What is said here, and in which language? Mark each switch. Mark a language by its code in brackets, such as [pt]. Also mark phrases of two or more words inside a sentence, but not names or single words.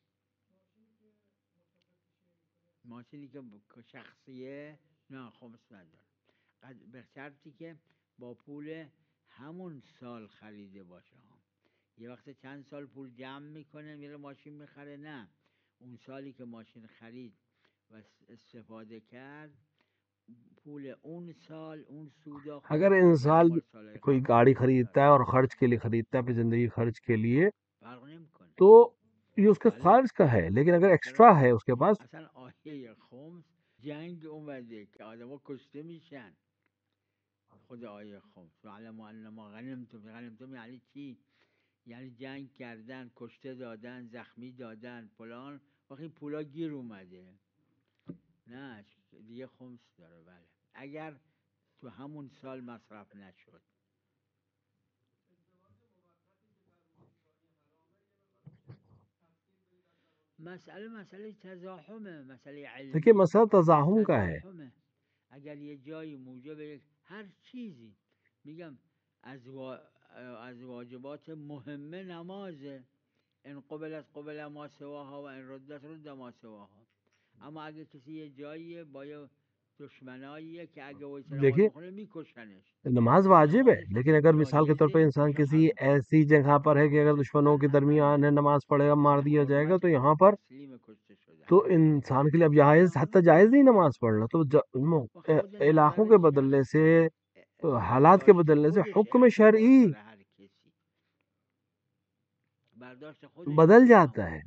[fa] ماشینی که شخصیه نه خمس نداره، به شرطی که با پول همون سال خریده باشه. یه وقت چند سال پول جمع میکنه میره ماشین میخره، نه، اون سالی که ماشین خرید و استفاده کرد پول اون سال اون سودا اگر خمس میشه، انسان مال سال [ur] کوئی قبل گاڑی [fa] خمس [ur] خریدتا ہے [fa] نداره، [ur] اور خرچ کے لیے خریدتا ہے، اپنی زندگی خرچ کے لیے، [fa] فرق نمیکنه. [ur] تو یہ اس کے [fa] بله [ur] خرچ کا ہے. لیکن اگر [fa] چرا؟ [ur] ایکسٹرا ہے اس کے پاس، [fa] اصلا آیه خمس جنگ اومده که آدم ها کشته میشن، خود آیه خمس [ar] وعلموا انما غنمتم [fa] یعنی چی؟ یعنی جنگ کردن، کشته دادن، زخمی دادن، فلان، وقتی پولا گیر اومده نه دیگه خمس داره. بله اگر تو همون سال مصرف نشد. مسئله تزاحمه، مسئله [ur] دیکھیے علمی مسئلہ تزاحم کا ہے. [fa] تزاحمه. اگر یه جایی موجب هر چیزی میگم از واجبات مهمه نمازه، [ar] ان قبل ما سواها [fa] و ان رد ما سواها. اما اگه کسی یه جاییه با یه دشمناییه که اگه وایسه نماز [ur] دیکھیے [fa] بخونه میکشنش، [ur] نماز واجب ہے، [fa] نمازش [ur] لیکن اگر مثال کے طور پہ [fa] جایزه [ur] انسان کسی [fa] مستحبه. [ur] ایسی جگہ پر ہے کہ اگر دشمنوں کے درمیان ہے نماز پڑھے گا مار دیا جائے گا، تو یہاں پر [fa] تسلیم کشته شده [ur] تو انسان کے لیے اب جائز، حتی جائز نہیں نماز پڑھنا. تو [fa] و خود [ur] علاقوں کے [fa] نظرش [ur] بدلنے سے، حالات کے [fa] برداشت [ur] بدلنے سے [fa] خودش [ur] حکم [fa] اعتبار [ur] شرعی [fa] داره. هر کسی برداشت خودش [ur] بدل [fa] اعتبار [ur] جاتا ہے.